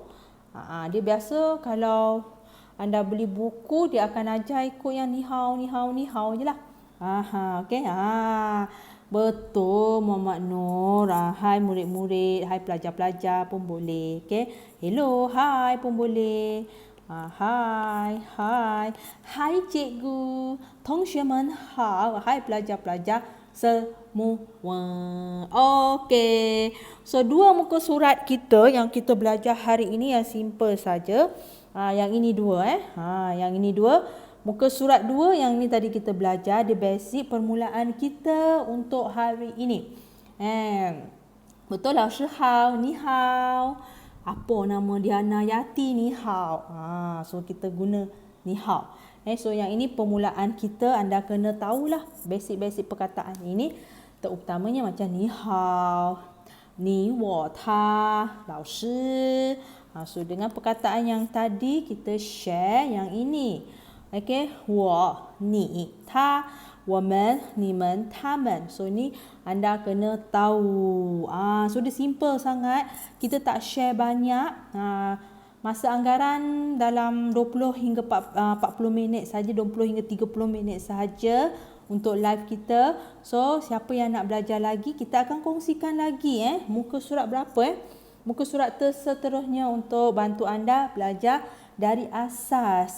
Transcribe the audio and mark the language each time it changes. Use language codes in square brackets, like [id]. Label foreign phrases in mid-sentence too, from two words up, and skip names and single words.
[ms] Dia biasa kalau anda beli buku dia akan ajar ikut yang [zh] 你好 [ms] je lah. Okey. Betul Muhammad Nur. Hai murid-murid, hai pelajar-pelajar pun boleh. Okey. Hello, hai pun boleh. Hai. Hai cikgu. [zh] 同学们好. [ms] Hai pelajar-pelajar semua. Okey. So dua muka surat kita yang kita belajar hari ini yang simple saja. Yang ini dua yang ini dua. Muka surat 2 yang ni tadi kita belajar. Dia basic permulaan kita untuk hari ini. Betul lah. [zh] 老师好, 你好. [ms] Apa nama Diana Yati, [zh] 你好. [ms] So kita guna [zh] 你好. [ms] So yang ini permulaan kita. Anda kena tahulah basic-basic perkataan ini. Terutamanya macam [zh] 你好，你我他，老师. [ms] So dengan perkataan yang tadi kita share yang ini. Okey, [zh] 我, ni, 他, 我们, 你们, 他们. [ms] So ni anda kena tahu. So dia simple sangat. Kita tak share banyak. Masa anggaran dalam 20 hingga 40 minit saja, 20 hingga 30 minit sahaja untuk live kita. So siapa yang nak belajar lagi, kita akan kongsikan lagi muka surat berapa muka surat seterusnya untuk bantu anda belajar dari asas.